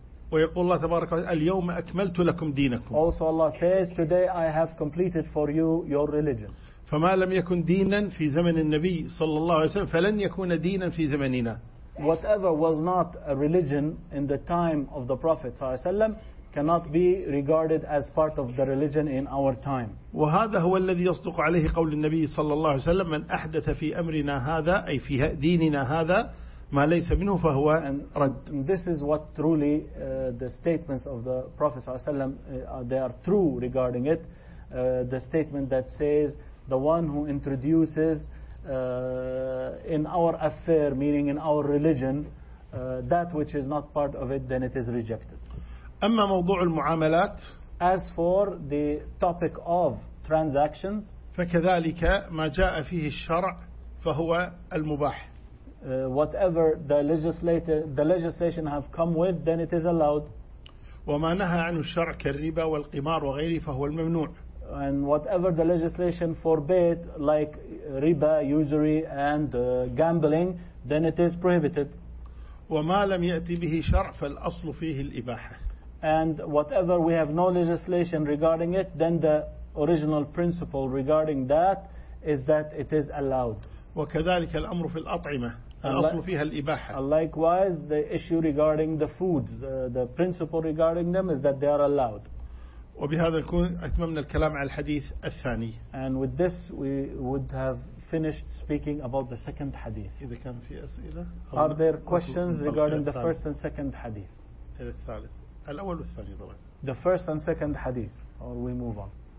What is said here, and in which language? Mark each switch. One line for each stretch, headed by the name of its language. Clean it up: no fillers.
Arabic: ويقول الله تبارك وتعالى اليوم أكملت لكم دينكم.
English: Also Allah says, today I have completed for you your religion.
Arabic: فما لم يكن دينا في زمن النبي صلى الله عليه وسلم فلن يكون دينا في زمننا.
English: Whatever was not a religion in the time of the Prophet
Arabic: صلى الله عليه وسلم
English: cannot be regarded as part of the religion in our time.
Arabic: وهذا هو الذي يصدق عليه قول النبي صلى الله عليه وسلم من أحدث في أمرنا هذا أي في ديننا هذا ما ليس منه فهو رد.
English: And this is what truly the statements of the Prophet
Arabic: صلى الله عليه وسلم
English: they are true regarding it. The statement that says the one who introduces in our affair, meaning in our religion, that which is not part of it, then it is rejected.
Arabic: أما موضوع المعاملات,
English: as for the topic of transactions,
Arabic: فكذلك ما جاء فيه الشرع فهو المباح.
English: Whatever the legislation have come with, then it is allowed.
Arabic: وما نهى عنه الشرع كالربا والقمار وغيره فهو الممنوع.
English: And whatever the legislation forbid, like riba, usury, and gambling, then it is prohibited.
Arabic: وما لم يأتي به شرع فالأصل فيه الإباحة.
English: And whatever we have no legislation regarding it, then the original principle regarding that is that it is allowed.
Arabic: وكذلك الأمر في الأطعمة.
English: Likewise, the issue regarding the foods, the principle regarding them is that they are allowed.
Arabic: وبهذا نكون أتممنا الكلام على الحديث الثاني.
English: And with this we would have finished speaking about the second hadith.
Arabic: إذا كان في أسئلة.
English: Are there questions regarding the first and second hadith?
Arabic: الثالث الأول والثاني طبعا.
English: The first and second hadith, or we move on.